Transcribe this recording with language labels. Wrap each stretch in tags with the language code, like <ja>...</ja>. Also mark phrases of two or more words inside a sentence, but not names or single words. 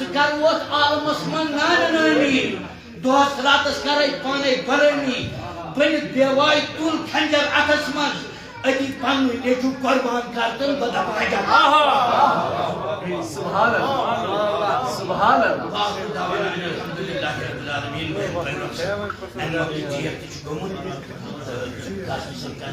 <ks>کر ووت عالمس منٛز نانہِ نٲمی دۄہس راتس کرے پانے غلٲمی بٔنِتھ بیوایہِ تُل کھنجر اتھس منٛز أتی پنُن نیٚچوٗ قۄربان کر تہٕ بہٕ دپہٕ عجب</ks> <ar>سبحان اللہ سبحان اللہ الحمدللہ رب العالمین</ar>